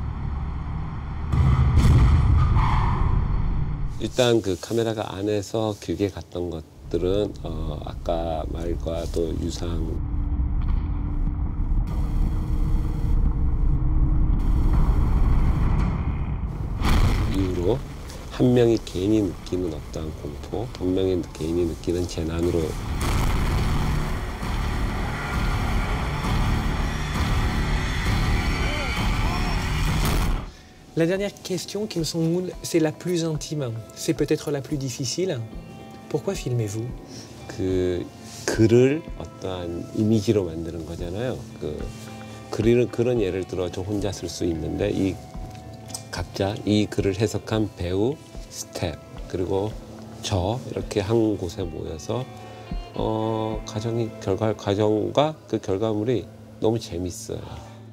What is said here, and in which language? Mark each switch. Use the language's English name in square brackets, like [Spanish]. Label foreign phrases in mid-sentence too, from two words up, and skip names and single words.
[Korean] 일단 그 카메라가 안에서 길게 갔던 것들은 아까 말과 또 유사한 이유로 한 명이 개인이 느끼는 어떠한 공포, 한 명의 개인이 느끼는 재난으로 [French] La dernière question qui me semble, c'est la plus intime, c'est peut-être la plus difficile. Pourquoi filmez-vous? [Korean] 글을 어떠한 이미지로 만드는 거잖아요. 그런 예를 들어 저 혼자 쓸 수 있는데 각자 이 글을 해석한 배우, 스텝, 그리고 저 이렇게 한 곳에 모여서 과정과 그 결과물이 너무 재밌어요.